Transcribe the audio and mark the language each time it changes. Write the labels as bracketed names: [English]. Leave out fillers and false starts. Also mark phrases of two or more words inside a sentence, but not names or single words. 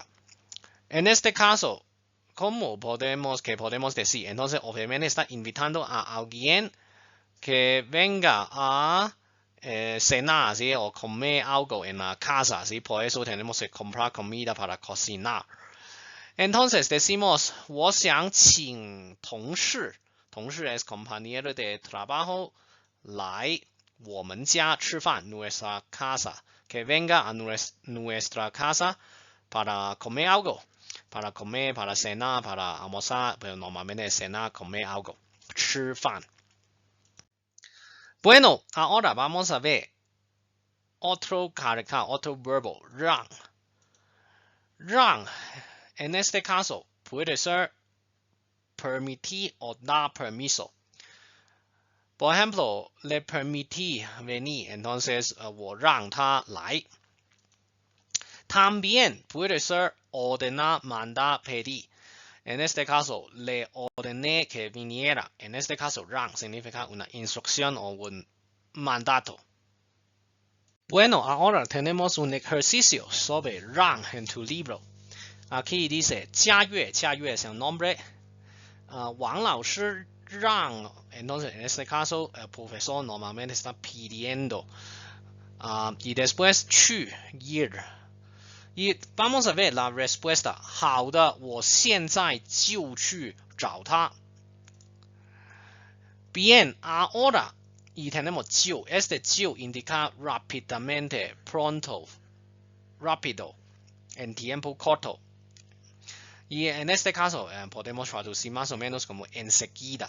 [Spanish] En este caso, ¿cómo podemos decir? Entonces, obviamente está invitando a alguien que venga a cenar, ¿sí? O comer algo en la casa, ¿sí? Por eso tenemos que comprar comida para cocinar. Entonces decimos [Chinese] 我想请同事 [Spanish] es compañero de trabajo [Chinese] 来我们家吃饭 [Spanish] nuestra casa que venga a nuestra casa para comer algo para comer para cenar para almorzar pero normalmente cenar comer algo [Chinese] 吃饭 [Spanish] bueno ahora vamos a ver otro verbo 让 en este caso puede ser permitir o dar permiso. Por ejemplo, le permití venir, entonces [Chinese] 我让他来. [Spanish] También puede ser ordenar, mandar, pedir. En este caso, le ordené que viniera. En este caso, 让 significa una instrucción o un mandato. Bueno, ahora tenemos un ejercicio sobre 让 en tu libro. Aquí dice 嘉悦 es el nombre. 王老师让 entonces en este caso el profesor normalmente está pidiendo y después 去 ir y vamos a ver la respuesta [Chinese] 好的我现在就去找他 [Spanish] bien ahora y tenemos 就 este 就 indica rápidamente pronto rápido en tiempo corto y en este caso podemos traducir más o menos como enseguida.